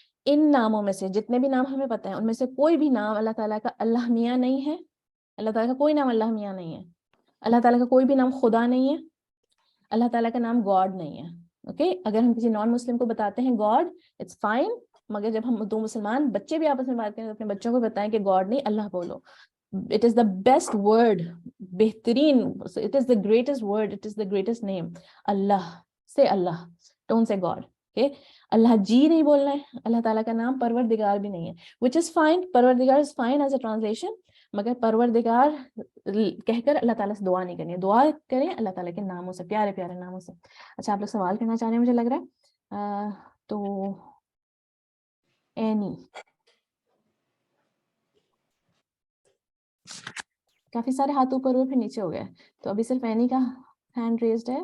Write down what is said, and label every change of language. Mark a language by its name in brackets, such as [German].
[Urdu] ان ناموں میں سے جتنے بھی نام ہمیں پتہ ہیں ان میں سے کوئی بھی نام اللہ تعالیٰ کا اللہ میاں نہیں ہے. اللہ تعالیٰ کا کوئی نام اللہ میاں نہیں ہے. اللہ تعالیٰ کا کوئی بھی نام خدا نہیں ہے. اللہ تعالیٰ کا نام گاڈ نہیں ہے. اوکے, اگر ہم کسی نان مسلم کو بتاتے ہیں گاڈ, [English] it's fine, [Urdu] مگر جب ہم دو مسلمان بچے بھی آپس میں بات کریں تو اپنے بچوں کو بتائیں کہ گاڈ نہیں, اللہ بولو. [English] It is the best word, بہترین, it is the greatest word, it is the greatest name. [Urdu] اللہ سے اللہ, [English] don't say God. [Urdu] Okay, اللہ جی نہیں بولنا ہے. اللہ تعالیٰ کا نام پروردگار بھی نہیں ہے, [English] which is fine. [Urdu] پروردگار [English] is fine as a translation, [Urdu] مگر پروردگار کہہ کر اللہ تعالیٰ سے دعا نہیں کرنی ہے. دعا کریں اللہ تعالیٰ کے ناموں سے, پیارے پیارے ناموں سے. اچھا, آپ لوگ سوال کرنا چاہ رہے ہیں مجھے لگ رہا ہے, تو اینی, کافی سارے ہاتھ اوپر ہوئے پھر نیچے ہو گئے, تو ابھی صرف اینی کا ہینڈ ریزڈ ہے.